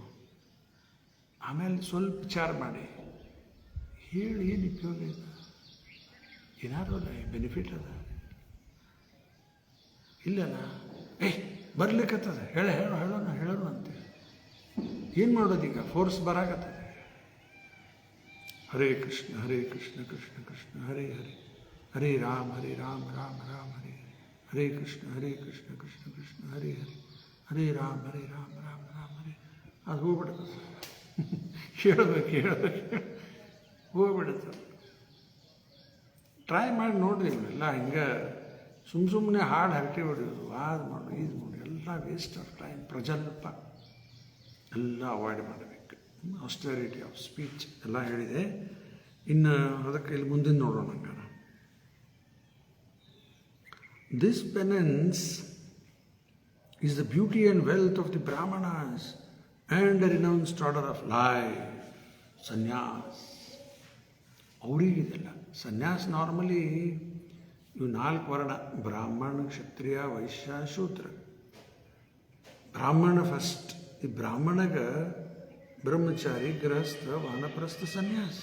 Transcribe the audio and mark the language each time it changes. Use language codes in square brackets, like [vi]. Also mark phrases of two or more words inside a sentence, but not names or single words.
[kn] ಆಮೇಲೆ ಸ್ವಲ್ಪ ವಿಚಾರ ಮಾಡಿ ಹೇಳಿ ಏನು ಉಪಯೋಗ ಇದೆ? ಏನಾದ್ರು ಅದ ಬೆನಿಫಿಟ್ ಅದ? ಇಲ್ಲಲ್ಲ. ಬರ್ಲಿಕ್ಕತ್ತದ, ಹೇಳೋಣ ಅಂತೆ. ಏನು ಮಾಡೋದೀಗ? ಫೋರ್ಸ್ ಬರಾಕತ್ತದೆ. ಹರೇ ಕೃಷ್ಣ ಕೃಷ್ಣ ಕೃಷ್ಣ ಹರೇ ಹರೇ, ಹರೇ ರಾಮ ರಾಮ ರಾಮ ಹರೇ ಹರೇ, ಹರೇ ಕೃಷ್ಣ ಕೃಷ್ಣ ಕೃಷ್ಣ ಹರೇ ಹರೇ, ಹರೇ ರಾಮ ರಾಮ ಹರೇ. ಅದು ಹೋಗ್ಬಿಡ್ತದೆ. ಹೇಳಬೇಕು ಹೋಗ್ಬಿಡುತ್ತೆ. ಟ್ರೈ ಮಾಡಿ ನೋಡ್ರಿ. ಇವರೆಲ್ಲ ಹಿಂಗೆ ಸುಮ್ಮನೆ ಹಾಡು ಹರಟೆ ಹೊಡೆಯೋದು, ಅದು ಮಾಡು ಇದು ಮಾಡಿ, ಎಲ್ಲ [en] waste of time. [kn] ಪ್ರಜಲ್ಪ ಎಲ್ಲ ಅವಾಯ್ಡ್ ಮಾಡಬೇಕು. [en] austerity of speech [kn] ಎಲ್ಲ ಹೇಳಿದೆ. ಇನ್ನು ಅದಕ್ಕೆ ಇಲ್ಲಿ ಮುಂದಿನ ನೋಡೋಣ. [en] ಹಂಗಾರೆ this penance is the beauty and wealth of the Brahmanas and the renounced order of life, sannyas. [kn] ಅವರಿಗಿದೆಲ್ಲ ಸನ್ಯಾಸ. ನಾರ್ಮಲಿ ಇವು 4 ವರ್ಣ: ಬ್ರಾಹ್ಮಣ, ಕ್ಷತ್ರಿಯ, ವೈಶ್ಯ, ಶೂದ್ರ. ಬ್ರಾಹ್ಮಣ ಫಸ್ಟ್. ಈ ಬ್ರಾಹ್ಮಣಗ ಬ್ರಹ್ಮಚಾರಿ, ಗೃಹಸ್ಥ, ವಾನಪ್ರಸ್ಥ, ಸನ್ಯಾಸ.